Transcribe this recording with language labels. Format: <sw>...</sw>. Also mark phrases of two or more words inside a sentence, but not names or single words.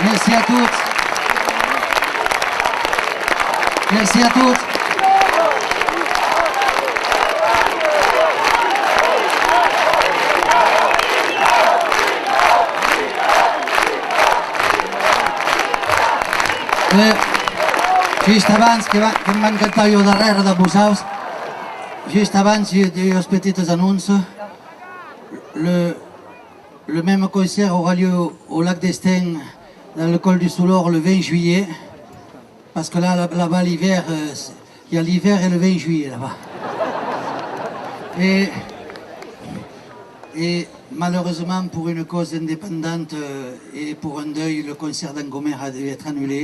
<fr>Merci à toutes. Merci à toutes.</fr> <ca>Just abans, que em van cantar jo darrere de vosaltres, just abans, dos</ca> <fr>petits annonces. Le même concert aura lieu au lac d'Estaing, dans le col du Soulor, le 20 juillet. Parce que là-bas, l'hiver, il y a l'hiver et le 20 juillet, là-bas. Et malheureusement, pour une cause indépendante et pour un deuil, le concert d'Angomer a dû être annulé.</fr>